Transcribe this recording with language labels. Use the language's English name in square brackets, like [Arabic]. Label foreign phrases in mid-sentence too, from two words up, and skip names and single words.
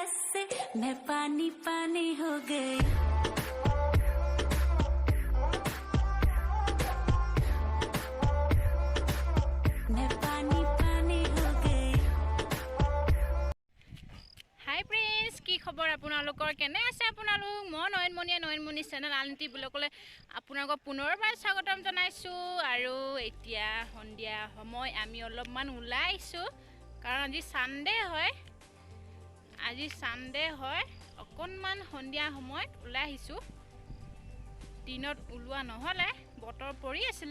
[Hindi] से मैं पानी पानी हो गई मैं पानी पानी हो गई [English] Hi friends [Assamese] কি খবৰ আপোনালোকৰ কেনে আছে আপোনালোক মই নয়নমণি চেনেল আলটি ব্লগলৈ আপোনালোকক পুনৰবাৰ স্বাগতম জনাইছো আৰু এতিয়া সন্ধিয়া সময় আমি অলপমান ওলাই আহিছো কাৰণ আজি সানডে হয় অকনমান সন্ধিয়া সময়ত ওলাই আহিছো দিনত ওলোৱা নহলে বতৰ পৰি আছিল